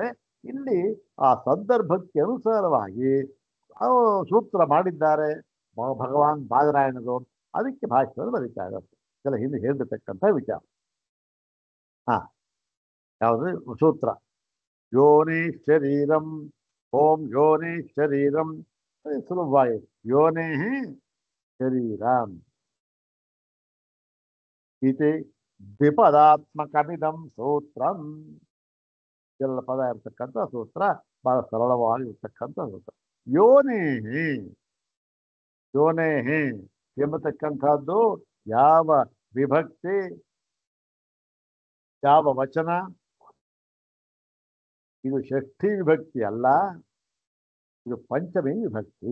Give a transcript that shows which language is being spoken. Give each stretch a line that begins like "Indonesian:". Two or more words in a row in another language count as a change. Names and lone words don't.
Kannada: ಇಲ್ಲಿ ಆ ಸಂದರ್ಭಕ್ಕೆ ಅನುಸಾರವಾಗಿ ಸೂತ್ರ ಮಾಡಿದ್ದಾರೆ ಭಗವಾನ್ ಬಾದರಾಯಣರು. ಅದಕ್ಕೆ ಭಾಷೆಗಳು ಬರೀತಾ ಇದ್ದಾರೆ. ಇದೆಲ್ಲ ಹಿಂದೆ ಹೇಳಿರ್ತಕ್ಕಂಥ ವಿಚಾರ. ಹಾ, ಯಾವುದು ಸೂತ್ರ?
Sanskrit: ಯೋನಿ ಶರೀರಂ, ಓಂ ಯೋನಿ ಶರೀರಂ, ಸುಲಭವಾಗಿ ಯೋನೇ ಶರೀರಂ ಇತಿ ದ್ವಿಪದಾತ್ಮಕಮಿದಂ ಸೂತ್ರಂ.
Kannada: ಎಲ್ಲ ಪದ ಇರ್ತಕ್ಕಂಥ ಸೂತ್ರ, ಬಹಳ ಸರಳವಾಗಿರ್ತಕ್ಕಂಥ ಸೂತ್ರ. ಯೋನೇಹಿ, ಯೋನೇಹಿ ಎಂಬತಕ್ಕಂಥದ್ದು ಯಾವ ವಿಭಕ್ತಿ, ಯಾವ ವಚನ? ಇದು ಷಷ್ಠಿ ವಿಭಕ್ತಿ ಅಲ್ಲ, ಇದು ಪಂಚಮಿ ವಿಭಕ್ತಿ.